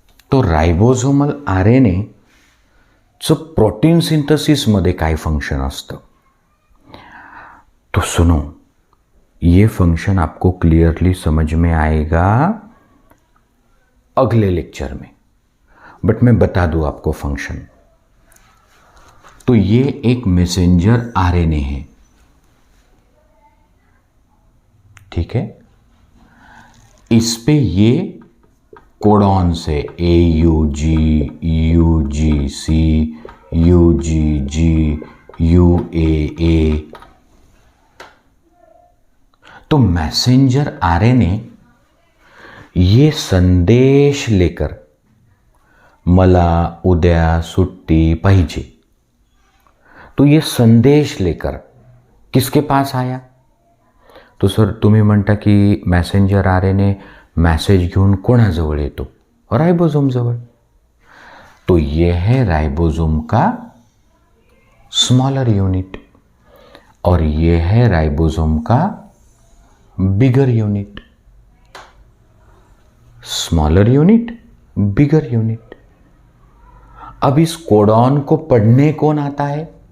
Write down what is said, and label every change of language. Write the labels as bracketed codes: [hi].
[mr] तो ribosomal RNA चं protein synthesis मध्ये काय फंक्शन असतं. [hi] तो सुनो, ये फंक्शन आपको क्लियरली समझ में आएगा अगले लेक्चर में, बट मैं बता दूं आपको फंक्शन. तो ये एक मैसेंजर RNA है, ठीक है. इस पे ये कोडॉन से AUG, UGC, UGG, UAA. तो मैसेंजर RNA ये संदेश लेकर [mr] मला उद्या सुट्टी पाहिजे, [hi] तो ये संदेश लेकर किसके पास आया. [mr] तो सर तुम्ही म्हणता की मैसेंजर RNA मैसेज घेऊन कोणाजवळ येतो, राइबोसोम जवळ. [hi] तो ये है राइबोसोम का स्मॉलर यूनिट और ये है राइबोसोम का bigger unit. Smaller unit, bigger unit. अब इस कोडॉन को पढ़ने कौन आता है.